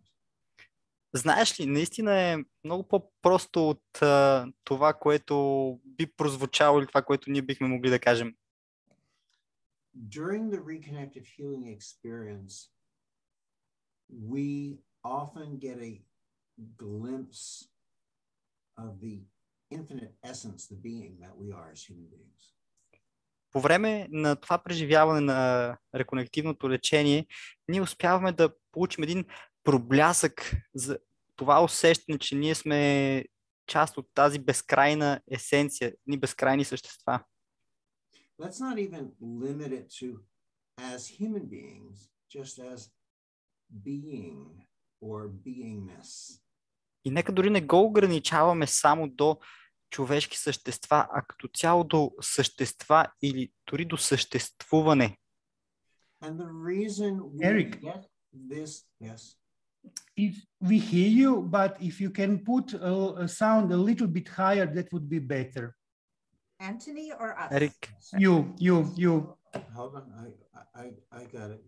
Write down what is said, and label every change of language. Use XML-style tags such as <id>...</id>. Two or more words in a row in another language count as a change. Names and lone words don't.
<bg>Знаеш ли, наистина е много по-просто от това, което би прозвучало или това, което ние бихме могли да кажем.</bg> <en>During the reconnective healing experience, we often get a glimpse of the infinite essence, the being that we are as human beings.</en> <bg>по време на това преживяване на реконективното лечение, ние успяваме да получим един проблясък за това усещане, че ние сме част от тази безкрайна есенция, ни безкрайни същества.</bg> <en>Let's not even limit it to as human beings, just as being or beingness.</en> <bg>И нека дори не го ограничаваме само до човешки същества, а като цяло до същества или дори до съществуване.</bg> <en>And the reason we Eric. get this, yes. If we hear you, but if you can put a sound a little bit higher, that would be better. Anthony or us?</en> <bg>Ерик,</bg> <en>You. Hold on, I got it.</en>